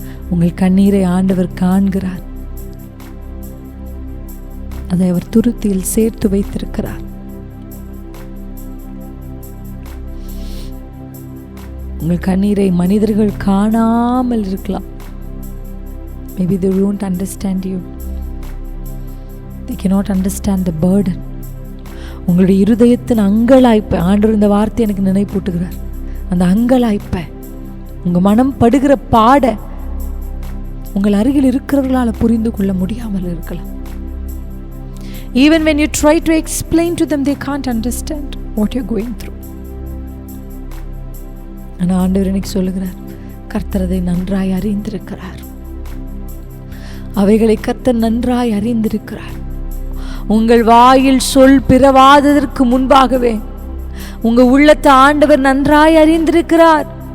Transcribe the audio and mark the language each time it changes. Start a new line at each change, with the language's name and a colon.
Tamil: உங்கள் கண்ணீரை ஆண்டவர் காண்கிறார். அதை அவர் துருத்தியில் சேர்த்து வைத்திருக்கிறார். உங்கள் கண்ணீரை மனிதர்கள் காணாமல் இருக்கலாம்.
English: Maybe they won't understand you. They cannot understand the burden.
Tamil: உங்களுடைய இருதயத்தின் அங்கலாய்ப்பை ஆண்டவர் இந்த வார்த்தை எனக்கு நினைப்பூட்டுகிறார். அந்த அங்கலாய்ப்பை, உங்க மனம் படுகிற பாட உங்கள் அருகில் இருக்கிறவர்களால் புரிந்து கொள்ள முடியாமல் இருக்கலாம்.
English: Even when you try to explain to them, they can't understand what you're going through.
Tamil: ஆனா ஆண்டவர் எனக்கு சொல்லுகிறார், கர்த்தர் அதை நன்றாய் அறிந்திருக்கிறார். அவைகளை கர்த்தர் நன்றாய் அறிந்திருக்கிறார். உங்கள் வாயில் சொல் பிறவாததற்கு முன்பாகவே உங்க உள்ளத்தை ஆண்டவர் நன்றாய் அறிந்திருக்கிறார்.